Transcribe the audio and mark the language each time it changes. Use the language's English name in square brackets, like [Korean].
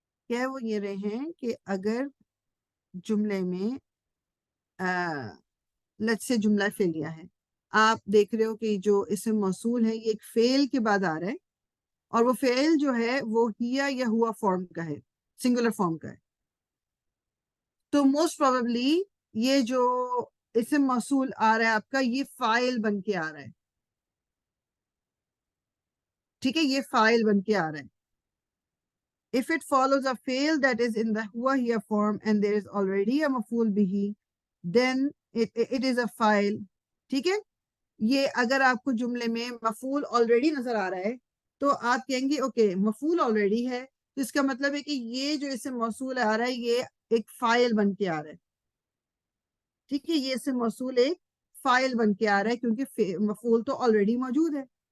[Urdu] کہ وہ یہ رہے ہیں کہ اگر جملے میں لٹ سے جملہ فعلیہ ہے آپ دیکھ رہے ہو کہ جو اسم موصول ہے یہ ایک فعل کے بعد آ رہا ہے اور وہ فعل جو ہے وہ ہیا یا ہوا فارم کا ہے سنگولر فارم کا ہے. تو موسٹ پروبیبلی یہ جو اسم موصول آ رہا ہے آپ کا یہ فاعل بن کے آ رہا ہے. ٹھیک ہے یہ فاعل بن کے آ رہا ہے. [English] If it follows a fi'l that is in the huwa hiya form and there is already a maf'ul bihi, then it is a fa'il. [Urdu] ٹھیک ہے. یہ اگر آپ کو جملے میں مفعول آلریڈی نظر آ رہا ہے تو آپ کہیں گے اوکے مفعول آلریڈی ہے تو اس کا مطلب ہے کہ یہ جو اسم موصول آ رہا ہے یہ ایک فاعل بن کے آ رہا ہے. ٹھیک ہے یہ اسم موصول ایک فاعل بن کے آ رہا ہے کیونکہ مفعول تو آلریڈی موجود ہے.